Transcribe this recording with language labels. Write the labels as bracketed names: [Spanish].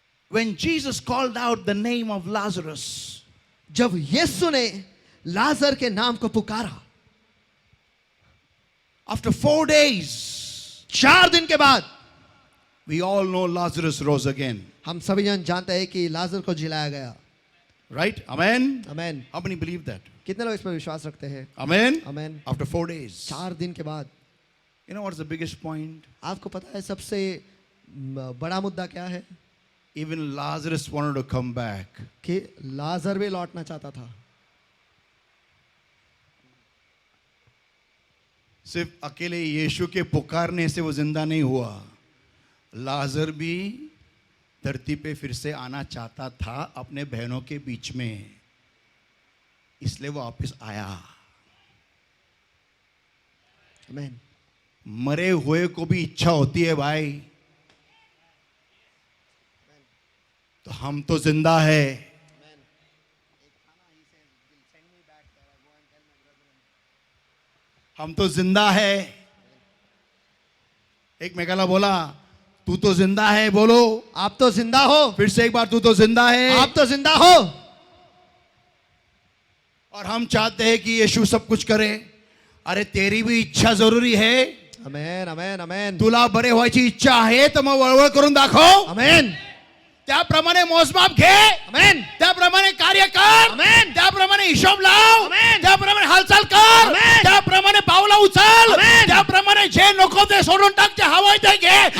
[English] When Jesus called out the name of Lazarus, [Hindi] जब यीशु ने लाजर के नाम को पुकारा, [English] after 4 days, [Hindi] 4 दिन के बाद, [English] we all know Lazarus rose again. [Hindi] हम सभी जन जानते हैं कि लाजर को जिलाया गया. [English] Right? Amen? [Hindi] Amen. [English] How many believe that? [Hindi] कितने लोग इस पर विश्वास रखते हैं? [English] Amen? [Hindi] आमेन. [English] After 4 days. [Hindi] 4 दिन के बाद. [English] You know what's the biggest point? [Hindi] आपको पता है सबसे बड़ा मुद्दा क्या है? [English] Even Lazarus wanted to come back. [Hindi] कि लाजर भी लौटना चाहता था. सिर्फ अकेले यीशु के पुकारने से वो जिंदा नहीं हुआ. लाजर भी धरती पे फिर से आना चाहता था अपने बहनों के बीच में, इसलिए वो वापस आया. आमेन. मरे हुए को भी इच्छा होती है भाई. तो हम तो जिंदा है. हम तो जिंदा है. [Marathi] एक मेघाला बोला, [Hindi] तू तो जिंदा है. बोलो, आप तो जिंदा हो. फिर से एक बार, तू तो जिंदा है. आप तो जिंदा हो. और हम चाहते हैं कि यीशु सब कुछ करे. अरे तेरी भी इच्छा जरुरी है. आमेन. आमेन. आमेन. [Marathi] तुला बरे व्हायची इच्छा आहे तर मग वळवळ करून दाखव. आमेन. त्याप्रमाणे मोजमाप घे. आमेन. त्याप्रमाणे कार्य कर. आमेन. त्याप्रमाणे हिशोब लाव. आमेन. त्याप्रमाणे हालचाल कर. आमेन. त्याप्रमाणे पावलं उचल. आमेन. त्याप्रमाणे जे नको ते सोडून टाक, जे हवंय ते घे.